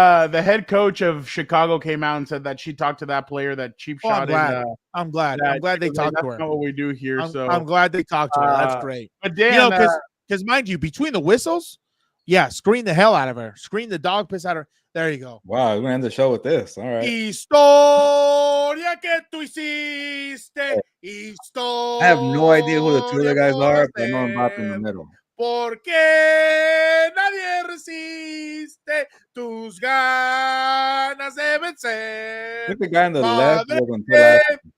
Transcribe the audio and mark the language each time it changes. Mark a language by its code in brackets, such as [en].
[en] the head coach of Chicago came out and said that she talked to that player that cheap I'm shot. glad. I'm glad they talked to her. That's not what we do here. I'm glad they talked to her. That's great. But Dan, you know, because mind you, between the whistles, yeah, screen the hell out of her. Screen the dog piss out of her. There you go. Wow, we're gonna end the show with this. All right. [es] Historia que tú hiciste. Historia. [en] I have no idea who the two other guys are, but I know Mbappe in the middle. [es] Porque nadie resiste tus ganas de vencer. [en] I think the guy on the left was until last.